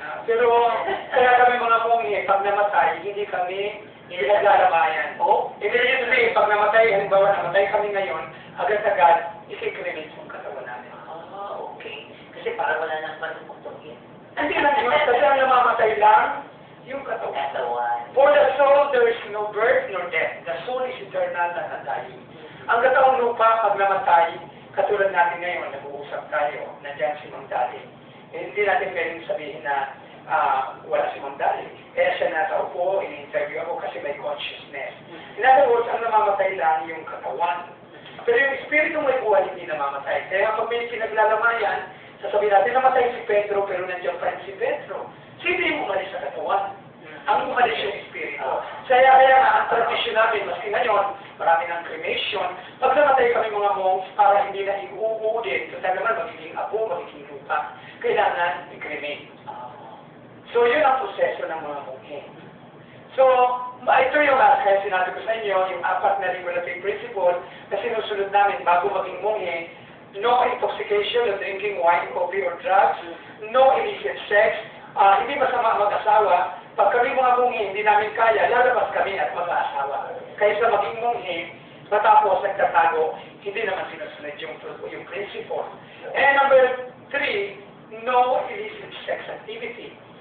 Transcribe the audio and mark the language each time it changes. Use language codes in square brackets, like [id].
[tl] Pero kaya kami mga munghi, pag namatay, hindi kami pinaglalamayan. Ibig sabihin, pag namatay, halimbawa namatay kami ngayon, agad-agad, ikikremate yung katawan natin. Okay. Kasi para wala nang patutungit. Hindi lang yun, kasi ang namamatay lang, yung katawan. [en] For the soul, there is no birth nor death. The soul is eternal, not undying. [tl] Ang katawang lupa, pag namatay, katulad natin ngayon, nag-uusap tayo, nandiyan si Mang Dali. Hindi natin pwedeng sabihin na wala si Mang Dali. Kaya siya nataupo, in-interview ako kasi may consciousness. In other words, ang namamatay lang yung katawan. Pero yung espiritu may buhay, hindi namamatay. Kaya pag may pinaglalamayan, sasabihin natin, namatay si Pedro, pero nandiyan pa rin si Pedro. Sino yung umalis sa katawan? Ang umalis yung espiritu. Kaya nga, ang tradisyon namin, maski ngayon, marami ng cremation. Pag namatay kami mga monks, para hindi na iuudin, kasi naman magiging abo, magiging lupa, kailangan i-cremate. So, yun ang proseso ng mga munghi. So, ito yung kaya sinabi ko sa inyo, yung 4 na regulative principle na sinusunod namin bago maging munghi. [en] No intoxication, no drinking wine, coffee, or drugs. No illicit sex. [tl] Hindi masama mag-asawa. Pag kami mga munghi, hindi namin kaya, lalabas kami at mag-aasawa. Kaysa maging munghi, matapos nagtatago, hindi naman sinusunod yung principle. [en] And number 3, no illicit sex activity.